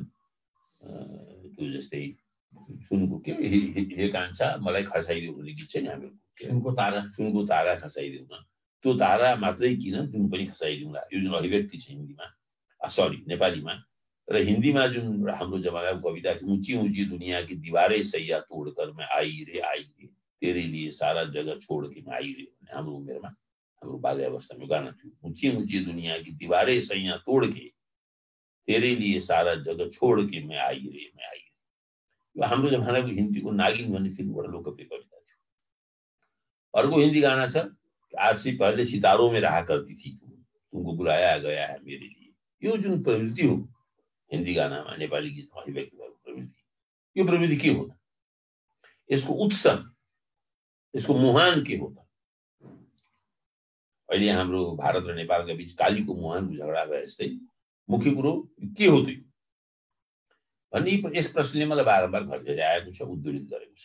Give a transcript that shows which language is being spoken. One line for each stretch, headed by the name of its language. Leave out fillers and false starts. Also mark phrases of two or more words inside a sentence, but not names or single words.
Nepali: त्यो जस्तै सुनको के हे कान्छा मलाई खसाइदियो भन्ने गीत छ नि हामीहरूको, सुनको तारा खसाइदिउँ न, त्यो तारा मात्रै किन जुन पनि खसाइदिउँला, यो जुन अभिव्यक्ति छ हिन्दीमा, सरी नेपालीमा। र हिन्दीमा जुन हाम्रो जमानाको कविता थियो,
Hindi: ऊंची ऊंची दुनिया की दीवारें सैया तोड़कर मैं आई रे तेरे लिए सारा जगह छोड़ के मैं आई रे,
Nepali: हाम्रो उमेरमा, हाम्रो बाल्यावस्थामा गाना थियो,
Hindi: ऊंची ऊंची दुनिया की दीवारें सैया तोड़ के तेरे लिए सारा जगह छोड़ के मैं आई रे।
Nepali: यो हाम्रो जमानाको हिन्दीको नागिन भन्ने फिल्मबाट लोकप्रिय कविता थियो। अर्को हिन्दी गाना छ,
Hindi: आज से पहले सितारों में रहा करती थी तुमको बुलाया गया है मेरे लिए।
Nepali: यो जुन प्रवृत्ति हो हिन्दी गानामा, नेपाली गीतमा अभिव्यक्त भएको प्रवृत्ति, यो प्रवृत्ति के हो त? यसको उत्स, यसको मुहान के हो त? अहिले हाम्रो भारत र नेपालका बीच कालीको मुहानको झगडा भए जस्तै मुख्य कुरो के हो त भन्ने यस प्रश्नले मलाई बारम्बार घचघच्याएको छ, उद्धृत गरेको छ।